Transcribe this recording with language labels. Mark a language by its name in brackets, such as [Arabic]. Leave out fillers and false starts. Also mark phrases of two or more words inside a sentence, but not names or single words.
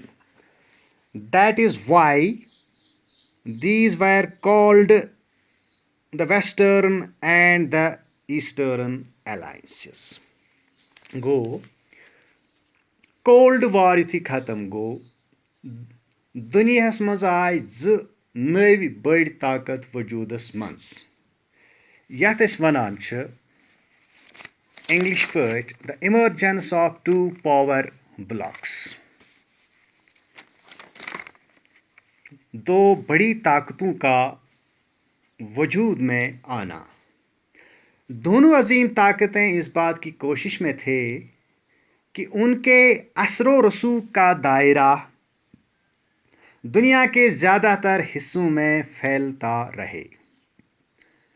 [English] That is why these were called the Western and the Eastern Alliances. [Kashmiri] Go. Cold War yuthui khatam go. दुनियास मज आय नवी बड़ी ताकत वजूदस मज यथ अस वनान छ इंग्लिश पट [English] the emergence of two power blocks. [Hindi] दो बड़ी ताकतों का वजूद में आना. दोनों अजीम ताकतें इस बात की कोशिश में थे कि उनके असरो रसूख का दायरा दुनिया के ज़्यादातर हिस्सों में फैलता रहे.